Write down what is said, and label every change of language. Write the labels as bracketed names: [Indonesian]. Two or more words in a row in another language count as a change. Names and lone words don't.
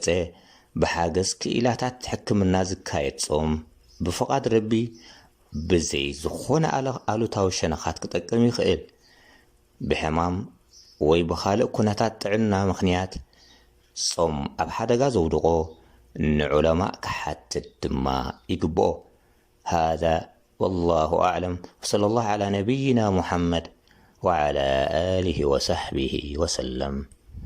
[Tigrinya] ብሓገዝ ክኢላታት ሕክምና ዝካየድ ጾም ብፍቓድ ረቢ ብዘይ ዝኾነ ኣሉታዊ ሸነኻት ክጠቅም ይኽእል። ብሕማም ወይ ብኻልእ ኩነታት ጥዕና ምኽንያት ጾም ኣብ ሓደጋ ዘውድቆ ንዑለማء ክሓትት ድማ ይግብኦ። [Arabic] هذا والله أعلم وصلى الله على نبينا محمد وعلى آله وصحبه وسلم.